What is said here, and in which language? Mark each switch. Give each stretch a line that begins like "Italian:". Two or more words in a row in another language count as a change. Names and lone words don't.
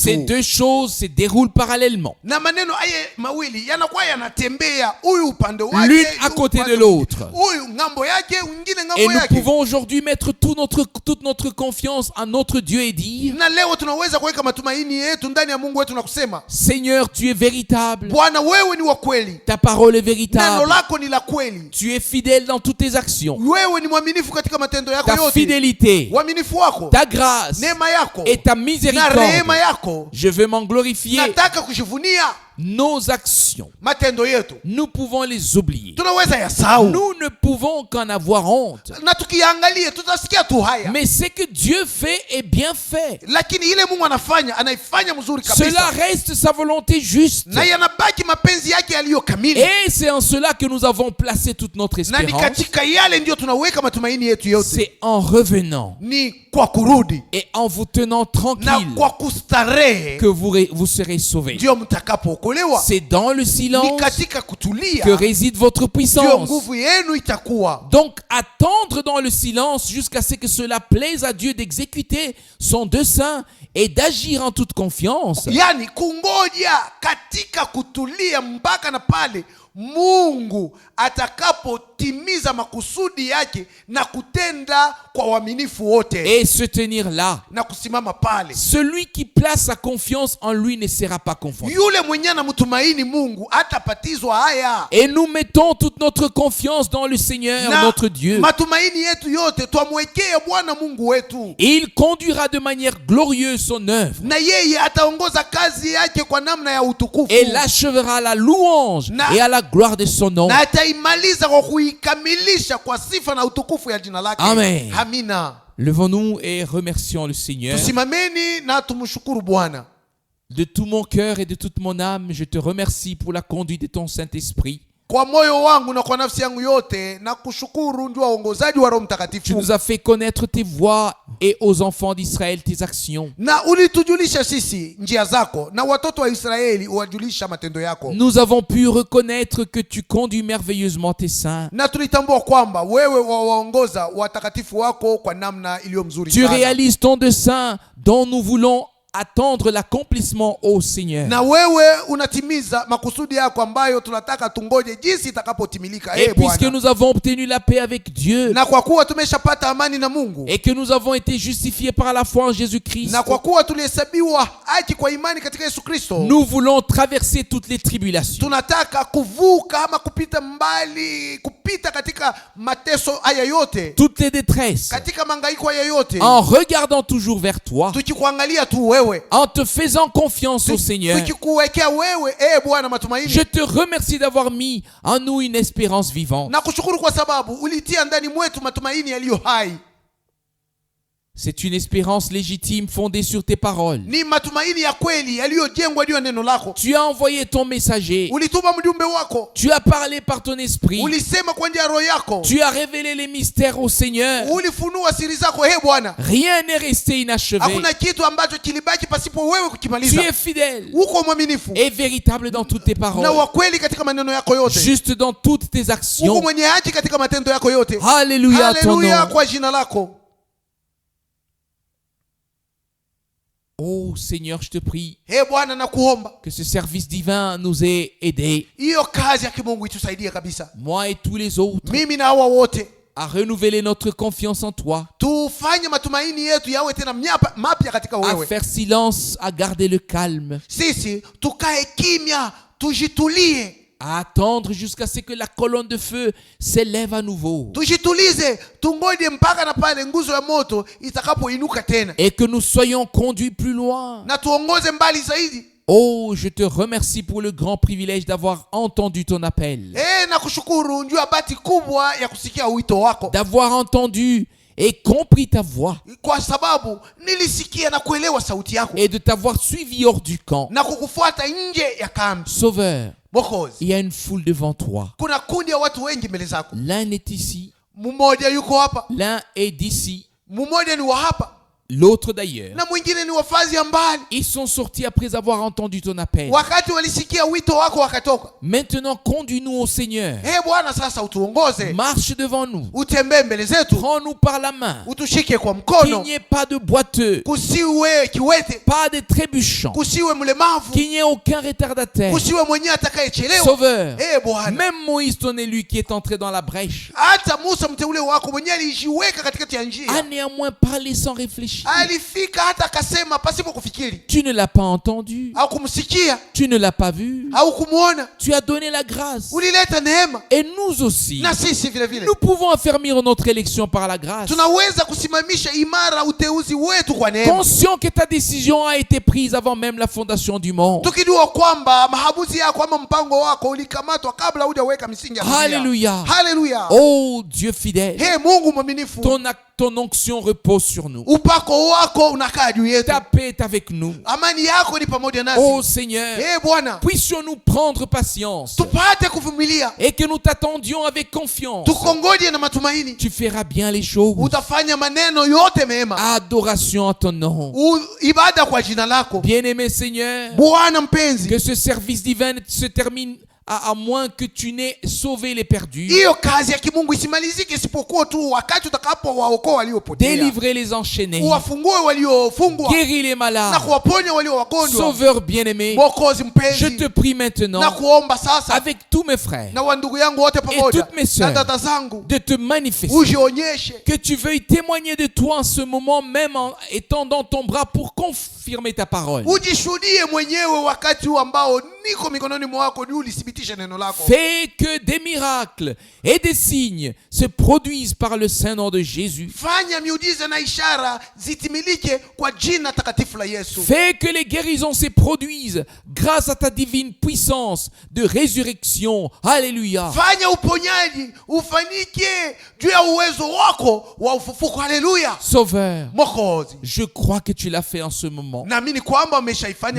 French: Ces deux choses se déroulent parallèlement,
Swahili: Na maneno haya mawili yanakuwa yanatembea, huyu upande wake,
French: l'une à côté de l'autre.
Swahili: huyu ngambo yake, mwingine
French: Et
Swahili: ngambo
French: nous
Swahili: yake.
French: pouvons aujourd'hui mettre toute notre confiance en notre Dieu et dire:
Swahili: Na leo tunaweza kuweka matumaini yetu ndani ya Mungu wetu na kusema,
French: Seigneur, tu es véritable,
Swahili: Bwana wewe ni wa kweli,
French: ta parole est
Swahili: neno
French: véritable,
Swahili: lako ni la kweli,
French: tu es fidèle dans toutes tes actions,
Swahili: wewe ni mwaminifu katika matendo yako
French: ta
Swahili: yote.
French: fidélité,
Swahili: Uaminifu wako,
French: ta grâce
Swahili: neema yako
French: et ta
Swahili: na
French: miséricorde.
Swahili: rehema yako,
French: Je veux m'en glorifier.
Swahili: nataka kujivunia
French: Nos actions,
Swahili: matendo yetu.
French: nous pouvons les oublier.
Swahili: Tunaweza yasahau,
French: Nous ne pouvons qu'en avoir honte.
Swahili: na tukiangalia tutasikia tu haya,
French: Mais ce que Dieu fait est bien fait.
Swahili: lakini ile Mungu anaifanya mzuri
French: Cela
Swahili: kabisa,
French: reste sa volonté juste.
Swahili: na yanabaki mapenzi yake yaliyo kamili,
French: Et c'est en cela que nous avons placé toute notre
Swahili: na ni
French: espérance.
Swahili: katika yale ndio tunaweka matumaini yetu yote,
French: C'est en revenant
Swahili: ni kwa kurudi
French: et en vous tenant
Swahili: na
French: tranquille
Swahili: kwa kustarehe
French: que vous serez sauvés.
Swahili: ndio mtakapookolewa.
French: C'est dans le
Swahili: Ni
French: silence
Swahili: katika kutulia
French: que réside votre
Swahili: ndio
French: puissance.
Swahili: nguvu yenu itakuwa.
French: Donc attendre dans le silence jusqu'à ce que cela plaise à Dieu d'exécuter son dessein et d'agir en toute confiance.
Swahili: Yani kungoja katika kutulia mpaka na pale Mungu atakapotimiza makusudi yake na kutenda kwa uaminifu wote
French: Et se tenir là.
Swahili: na kusimama pale.
French: Celui qui place sa confiance en lui ne sera pas confondu.
Swahili: Yule mwenye anamtumaini Mungu hatapatizwa haya.
French: Et nous mettons toute notre confiance dans le Seigneur,
Swahili: Na
French: notre Dieu.
Swahili: matumaini yetu yote twamwekea Bwana Mungu wetu,
French: Et il conduira de manière glorieuse son œuvre
Swahili: na yeye ataongoza kazi yake kwa namna ya utukufu,
French: et l'achèvera à la louange
Swahili: Na-
French: et à la gloire de son nom.
Swahili: na ataimaliza kwa kuikamilisha kwa sifa na utukufu ya jina lake.
French: Amen.
Swahili: Amina.
French: Levons-nous et remercions le Seigneur.
Swahili: Tusimameni na tumshukuru Bwana.
French: De tout mon cœur et de toute mon âme, je te remercie pour la conduite de ton Saint-Esprit.
Swahili: Kwa moyo wangu na kwa nafsi yangu yote na kushukuru ndio uongozaji wa Roho
French: Tu
Swahili: Mtakatifu,
French: nous as fait connaître tes voies et aux enfants d'Israël tes actions.
Swahili: na ulitujulisha sisi njia zako, na watoto wa Israeli uwajulisha matendo yako.
French: Nous avons pu reconnaître que tu conduis merveilleusement tes saints.
Swahili: Na tulitambua kwamba wewe waongoza watakatifu wako kwa namna iliyo mzuri
French: Tu
Swahili: sana.
French: réalises ton dessein dont nous voulons attendre l'accomplissement, ô Seigneur.
Swahili: Na wewe unatimiza makusudi yako ambayo tunataka tungoje jinsi itakapotimilika.
French: Et puisque
Swahili: Bwana,
French: nous avons obtenu la paix avec Dieu
Swahili: na kwa kuwa tumeshapata amani na Mungu,
French: et que nous avons été justifiés par la foi en Jésus-Christ,
Swahili: na kwa kuwa tulihesabiwa haki kwa imani katika Yesu Kristo,
French: nous voulons traverser toutes les tribulations,
Swahili: tunataka kuvuka ama kupita mbali, kupita katika mateso haya yote,
French: toutes les détresses,
Swahili: katika mangaiko haya yote,
French: en regardant toujours vers toi,
Swahili: tukikuangalia tu wewe,
French: en te faisant confiance au Seigneur.
Swahili: tukikuwekea wewe Bwana matumaini.
French: Je te remercie d'avoir mis en nous une espérance vivante.
Swahili: Na kushukuru kwa sababu ulitia ndani mwetu matumaini yaliyo hai.
French: C'est une espérance légitime fondée sur tes paroles.
Swahili: Ni matumaini ya kweli yaliyojengwa juu ya neno lako.
French: Tu as envoyé ton messager.
Swahili: Ulituma mjumbe wako.
French: Tu as parlé par ton esprit.
Swahili: Ulisema kwa njia ya roho yako.
French: Tu as révélé les mystères au Seigneur.
Swahili: Ulifunua siri zako Bwana.
French: Rien n'est resté inachevé.
Swahili: Hakuna kitu ambacho kilibaki pasipo wewe
French: Tu
Swahili: kukimaliza.
French: es fidèle
Swahili: Uko mwaminifu
French: et véritable dans toutes tes
Swahili: na
French: paroles,
Swahili: wa kweli katika maneno yako yote.
French: juste dans toutes tes
Swahili: Uko
French: actions.
Swahili: mwenye haki katika matendo yako yote.
French: Alléluia à ton
Swahili: Haleluya
French: nom.
Swahili: kwa jina lako.
French: Oh Seigneur, je te prie
Swahili: Bwana nakuomba
French: que ce service divin nous ait aidés,
Swahili: hiyo kazi ya kimungu itusaidie kabisa,
French: moi et tous les autres,
Swahili: mimi na hawa wote,
French: à renouveler notre confiance en toi,
Swahili: tufanye matumaini yetu yawe tena mapya katika
French: à
Swahili: wewe.
French: faire silence, à garder le calme,
Swahili: Sisi tukae kimya, tujitulie,
French: à attendre jusqu'à ce que la colonne de feu s'élève à nouveau
Swahili: tujitulize, tungoje mpaka na pale nguzo ya moto itakapoinuka tena,
French: et que nous soyons conduits plus loin.
Swahili: na tuongoze mbali zaidi.
French: Oh, je te remercie pour le grand privilège d'avoir entendu ton appel,
Swahili: Na kushukuru njua bahati kubwa ya kusikia wito wako,
French: d'avoir entendu et compris ta voix
Swahili: kwa sababu nilisikia na kuelewa sauti yako
French: et de t'avoir suivi hors du camp.
Swahili: na kukufuata nje ya kambi.
French: Sauveur,
Swahili: Mwokozi,
French: il y a une foule devant toi.
Swahili: kuna kundi ya watu wengi mbele zako.
French: L'un est ici,
Swahili: Mmoja yuko hapa,
French: l'un est d'ici,
Swahili: mmoja ni wa hapa
French: l'autre d'ailleurs.
Swahili: na mwingine ni wafazi ya mbali.
French: Ils sont sortis après avoir entendu ton appel.
Swahili: Wakati walisikia wito wako wakatoka.
French: Maintenant, conduis-nous au Seigneur.
Swahili: Bwana, sasa utuongoze,
French: Marche devant nous.
Swahili: utembee mbele zetu,
French: Prends-nous par la main.
Swahili: utushike kwa
French: Qu'il
Swahili: mkono,
French: n'y ait pas de boiteux,
Swahili: kusiwe kiwete,
French: pas de trébuchants,
Swahili: kusiwe mlemavu,
French: qu'il n'y ait aucun retardataire.
Swahili: kusiwe mwenyewe atakayechelewa.
French: Sauveur,
Swahili: Bwana,
French: même Moïse, ton élu, qui est entré dans la brèche,
Swahili: hata Musa mteule wako mwenyewe alijiweka katikati ya njia,
French: a néanmoins parlé sans réfléchir.
Swahili: alifika hata akasema pasipo kufikiri.
French: Tu ne l'as pas entendu,
Swahili: Au kumsikia,
French: tu ne l'as pas vu,
Swahili: au kumuona,
French: tu as donné la grâce.
Swahili: ulileta neema.
French: Et nous aussi,
Swahili: Na sisi vile vile
French: nous pouvons affermir notre élection par la grâce,
Swahili: tunaweza kusimamisha imara uteuzi wetu kwa neema,
French: conscient que ta décision a été prise avant même la fondation du monde.
Swahili: tukijua kwamba mahabuzi yako ama mpango wako ulikamatwa kabla hujaweka misingi ya dunia.
French: Hallelujah.
Swahili: Hallelujah.
French: Oh Dieu fidèle,
Swahili: Mungu mwaminifu,
French: ton onction repose sur nous.
Swahili: upako wako unakaa juu yetu,
French: Ta paix est avec nous.
Swahili: amani yako ni pamoja nasi.
French: Oh Seigneur,
Swahili: Bwana,
French: puissions-nous prendre patience
Swahili: tupate kuvumilia,
French: et que nous t'attendions avec confiance.
Swahili: tukongoje na matumaini.
French: Tu feras bien les choses.
Swahili: Utafanya maneno yote mema.
French: Adoration à ton nom.
Swahili: Ibada kwa jina lako.
French: Bien-aimé Seigneur,
Swahili: Bwana mpenzi,
French: que ce service divin se termine à moins que tu n'aies sauvé les perdus,
Swahili: hiyo kazi ya kimungu isimalizike isipokuwa tu wakati utakapowaokoa waliopotea,
French: délivrer les enchaînés,
Swahili: uwafungue waliofungwa
French: guérir les
Swahili: na
French: malades.
Swahili: kuwaponya walio wagonjwa.
French: Sauveur bien-aimé,
Swahili: Mwokozi
French: je
Swahili: mpenzi,
French: te prie maintenant,
Swahili: na kuomba sasa
French: avec tous mes frères,
Swahili: na wandugu yangu wote pamoja
French: toutes mes sœurs,
Swahili: na dada zangu,
French: de te manifester,
Swahili: ujionyeshe,
French: que tu veuilles témoigner de toi en ce moment même en étendant ton bras pour confirmer ta parole.
Swahili: ujishuhudie mwenyewe wakati huu ambao niko mikononi mwako, ni ulithibitishe neno lako.
French: Fais que des miracles et des signes se produisent par le saint nom de Jésus.
Swahili: Fanya miujiza na ishara zitimilike kwa jina takatifu la Yesu.
French: Fais que les guérisons se produisent grâce à ta divine puissance de résurrection. Alléluia.
Swahili: Fanya uponyaji ufanyike juu ya uwezo wako wa ufufuko. Haleluya.
French: Sauveur,
Swahili: Mwokozi,
French: je crois que tu l'as fait en ce moment.
Swahili: naamini kwamba umeshaifanya